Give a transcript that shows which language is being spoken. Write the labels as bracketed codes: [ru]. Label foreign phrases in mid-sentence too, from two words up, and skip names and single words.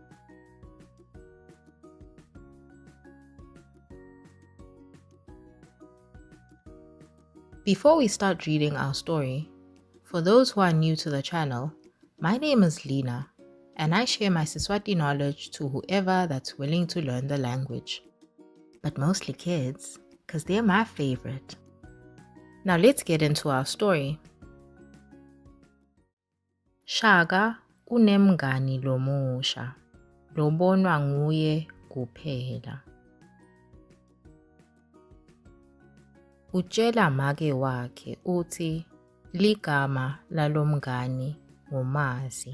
[en] Before we start reading our story, for those who are new to the channel, my name is Lena and I share my Siswati knowledge to whoever that's willing to learn the language. But mostly kids, because they're my favorite. Now let's get into our story. [ss] Shaka unemngani lomusha, lobonwa nguye kuphela. Utshela make wakhe uthi ligama lalomngani nguMazi.